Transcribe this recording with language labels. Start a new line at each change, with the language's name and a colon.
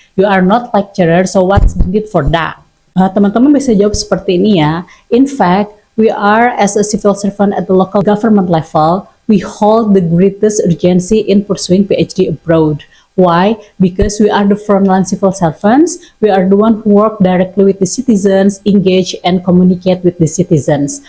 English: You are not lecturer, so what's the need for that?
Indonesian: Teman-teman bisa jawab seperti ini ya.
English: In fact, we are as a civil servant at the local government level, we hold the greatest urgency in pursuing PhD abroad. Why? Because we are the frontline civil servants, we are the one who work directly with the citizens, engage and communicate with the citizens.